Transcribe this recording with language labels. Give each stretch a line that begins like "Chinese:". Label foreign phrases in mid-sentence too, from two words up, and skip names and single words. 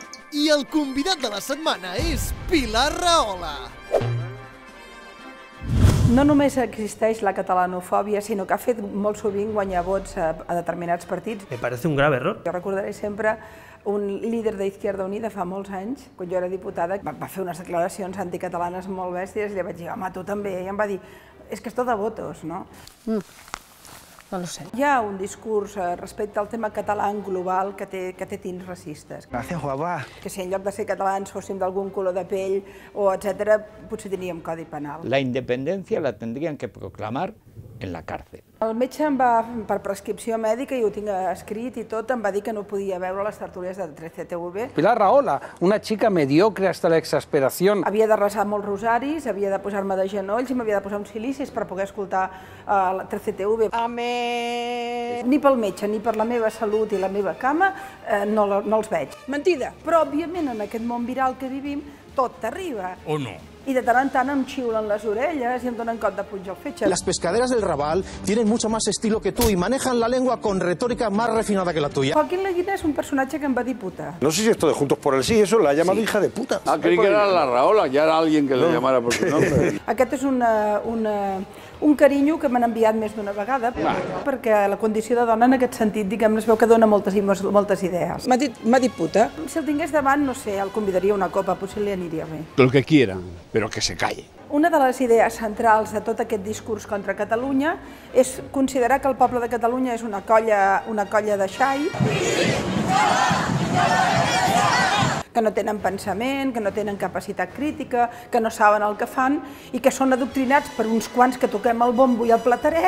Catalan: I el convidat de la setmana és Pilar Rahola. No només existeix la catalanofòbia, sinó que ha fet molt sovint guanyar vots a determinats partits.
Spanish: Me parece un grave error.
Catalan: Jo recordaré sempre un líder d'Izquierda Unida fa molts anys, quan jo era diputada, va fer unes declaracions anticatalanes molt bèsties i li vaig dir, home, tu també, i em va dir, és que és tot de votos, no?
Spanish: No lo sé.
Catalan: Hi ha un discurs respecte al tema català en global que té tints racistes. Gràcies, guapa. Que si en lloc de ser catalans fóssim d'algun color de pell o etcètera, potser teníem codi penal.
Spanish: La independencia la tendrían que proclamar en la cárcel.
Catalan: El metge em va, per prescripció mèdica, i ho tinc escrit i tot, em va dir que no podia veure les tertúlies de 13TV.
Spanish: Pilar Rahola, una chica mediocre hasta la exasperación.
Catalan: Havia de resar molts rosaris, havia de posar-me de genolls i m'havia de posar uns silicis per poder escoltar la 13TV.
Spanish: Amén.
Catalan: Ni pel metge ni per la meva salut i la meva cama no els veig. Mentida! Però, òbviament, en aquest món viral que vivim, tot t'arriba. O no. I de tant en tant em xiulen les orelles i em donen cop de punx al fetge.
Spanish: Las pescaderas del Raval tienen mucho más estilo que tú y manejan la lengua con retórica más refinada que la tuya.
Catalan: Joaquín Leguina és un personatge que em va dir puta.
Spanish: No sé si esto de Juntos por el Sí, eso la ha llamado hija de puta. Ah, creí que era la Rahola, ya era alguien que le llamara por su nombre.
Catalan: Aquest és un carinyo que m'han enviat més d'una vegada, perquè la condició de dona en aquest sentit, diguem-ne, es veu que dona moltes idees. M'ha dit puta. Si el tingués davant, no sé, el convidaria a una copa, potser li aniria bé.
Spanish: Lo que quiera, pero que se calle.
Catalan: Una de les idees centrals de tot aquest discurs contra Catalunya és considerar que el poble de Catalunya és una colla de xai, que no tenen pensament, que no tenen capacitat crítica, que no saben el que fan i que són adoctrinats per uns quants que toquem el bombo i el plateret.